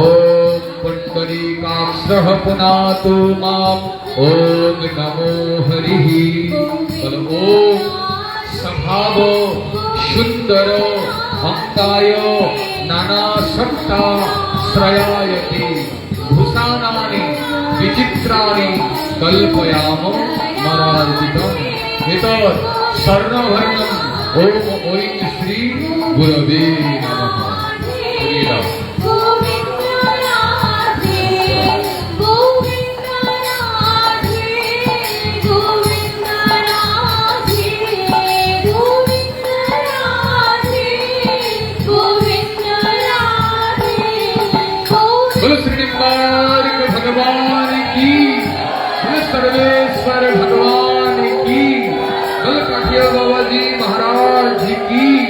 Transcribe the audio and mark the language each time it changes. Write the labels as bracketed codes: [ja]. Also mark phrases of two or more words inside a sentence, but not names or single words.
[sa] पुण्डरीकाक्षः पुनातो मां ॐ नमो हरिः ॐ स्वभाव सुंदर अंकाय नाना सत्ता श्रयायते भूषाणानि विचित्राणि कल्पयामो मरार्जितम् एतत् स्वर्णवर्णम् ॐ श्री गुरवे नमः हरिः [hi] गोविंद राधे गोविंद राधे गोविंद राधे गोविंद राधे गोविंद राधे बोलो श्री निम्बारिक भगवान की बोलो सर्वेश्वर भगवान की बोलो काठिया बाबा जी महाराज जी की